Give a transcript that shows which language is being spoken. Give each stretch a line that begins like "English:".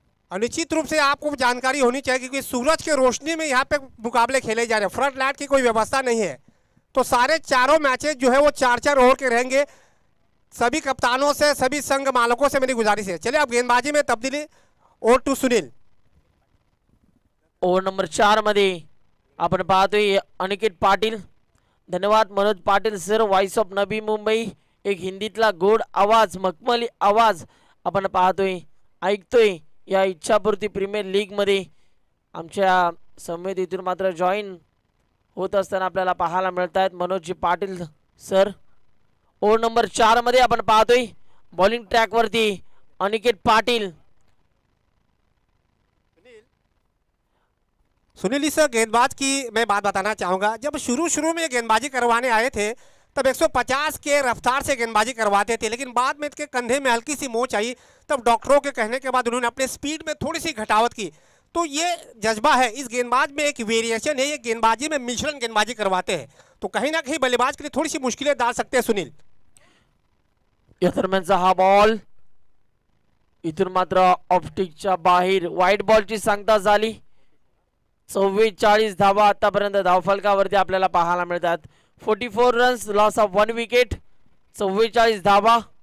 Hindi: और निश्चित रूप से आपको जानकारी होनी चाहिए क्योंकि सूरज के रोशनी में यहाँ पे मुकाबले खेले जा रहे हैं. फ्रंट लाइट की कोई व्यवस्था नहीं है. तो सारे चारों मैचेस जो है वो 4-4 ओवर के रहेंगे. सभी कप्तानों से सभी संघ मालकों से मेरी गुजारिश है. चलिए अब गेंदबाजी में तब्दीली.
English: Over to Sunil.
Marathi: Over number 4 मध्ये आपण पाहतोय अनिकेत पाटील. धन्यवाद Manoj Patil sir. Voice of Navi Mumbai एक हिंदीतला गोड आवाज मखमली आवाज आपण पाहतोय ऐकतोय या इच्छापूर्ती प्रीमियर लीग मध्ये आमच्या समितीतून मात्र जॉईन होत असताना आपल्याला पाहायला मिळत आहेत Manoj Patil sir. Over number 4 मध्ये आपण पाहतोय बॉलिंग ट्रॅक वरती अनिकेत पाटील.
Hindi: सुनील इस गेंदबाज की मैं बात बताना चाहूँगा. जब शुरू में गेंदबाजी करवाने आए थे तब 150 के रफ्तार से गेंदबाजी करवाते थे लेकिन बाद में इसके कंधे में हल्की सी मोच आई. तब डॉक्टरों के कहने के बाद उन्होंने अपने स्पीड में थोड़ी सी घटावट की. तो ये जज्बा है इस गेंदबाज में. एक वेरिएशन है. ये गेंदबाजी में मिश्रण गेंदबाजी करवाते हैं तो कहीं ना कहीं बल्लेबाज के लिए थोड़ी सी मुश्किलें डाल सकते हैं सुनील.
Marathi: या दरम्यानचा हा बॉल इथून मात्र ऑप्टिकच्या बाहेर वाईट बॉलची सांगता झाली. 44 धावा आतापर्यंत धावफलकावरती आपल्याला पाहायला मिळतात.
English: 44 runs loss of 1 wicket. 44 धावा.